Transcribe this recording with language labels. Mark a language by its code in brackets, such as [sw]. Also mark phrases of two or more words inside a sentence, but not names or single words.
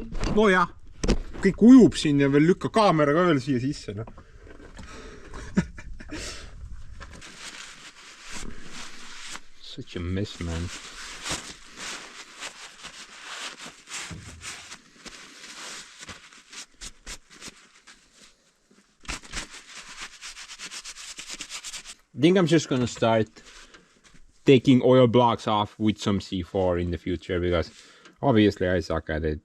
[et] nojah, kõik ujub siin ja veel lükka kaamera ka veel siia sisse, noh. [en] Such a mess, man. I think I'm just gonna start taking oil blocks off with some C4 in the future, because obviously I suck at it.